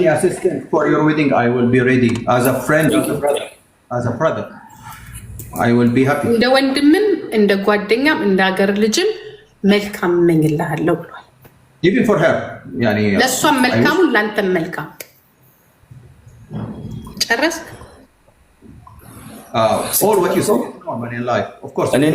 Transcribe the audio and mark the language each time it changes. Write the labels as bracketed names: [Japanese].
[English] Assistant for your wedding, I will be ready as a friend, as a brother. I will be happy. [Amharic] እንደ ወንድምም እንደ ጓደኛም እንደ ሀገር ልጅም መልካም እመኝልሃለሁ ብሏል። [English] Even for her, yani [Amharic] ለሷም መልካሙን ላንተም መልካም። ጨረስክ? [English] all what you saw normal in life, of course.